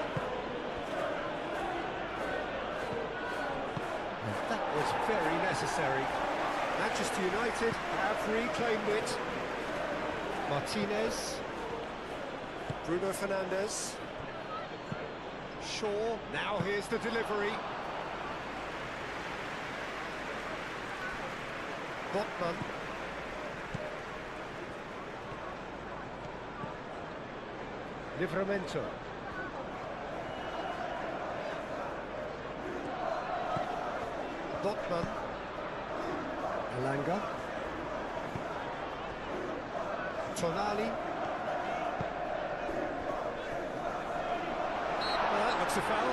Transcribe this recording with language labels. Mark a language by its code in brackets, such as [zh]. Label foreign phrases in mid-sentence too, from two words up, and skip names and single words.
[en] And that was very necessary. Manchester United have reclaimed it. Martinez. Bruno Fernandes. Shaw. Now here's the delivery. Botman. Livramento. Botman. Elanga. Tonali. Well, that looks a foul.